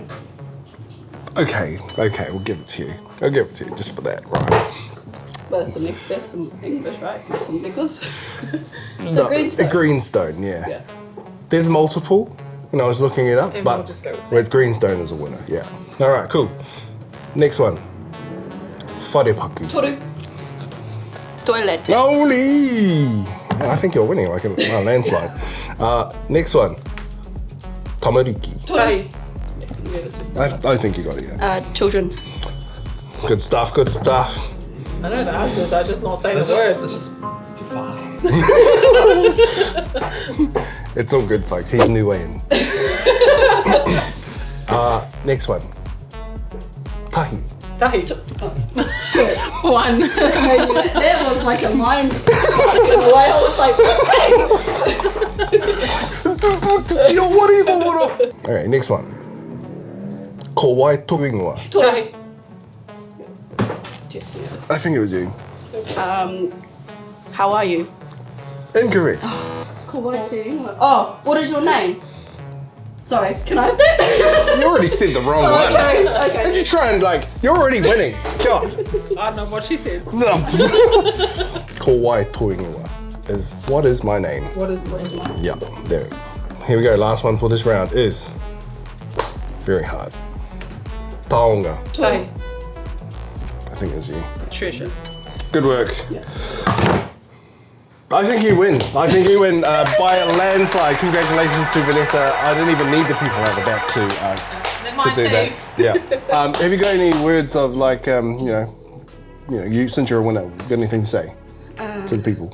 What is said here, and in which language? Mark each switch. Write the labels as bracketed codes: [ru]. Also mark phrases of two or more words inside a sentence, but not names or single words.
[en] Okay, we'll give it to you. I'll give it to you just for that, right? That's the English, right? That's Nicholas. No, Greenstone. A greenstone, yeah. Yeah. There's multiple when I was looking it up, And but we'll just go with with greenstone as a winner, yeah. All right, cool. Next one. [mi] Wharepaku. [en] Toru. Toilet. Holy! And I think you're winning like a landslide. Next one. [mi] Tamariki. [en] Tahi. I think you got it, yeah. Children. Good stuff. I know the answers, I just not say the word. It's too fast. It's all good, folks. He's new way in. Next one. [mi] Tahi. [en] Tahi. One. That was like a mind. I was like, All right, next one. [mi] Ko wai toki ingoa. [en] Tahi. I think it was you. how are you? Incorrect. Oh, what is your name? Sorry, can I have that? You already said the wrong one. Okay. Did you try and you're already winning. God. I don't know what she said. No. [mi] Ko wai toki ingoa [en] is what is my name? What is mine? Yeah, there. Here we go. Last one for this round is very hard. [mi] Taonga. [en] Tahi. I think it's you. Treasure. Good work. I think you win by a landslide. Congratulations to Vanessa. I didn't even need the people at the back to do that. Yeah. Have you got any words of you since you're a winner, got anything to say to the people?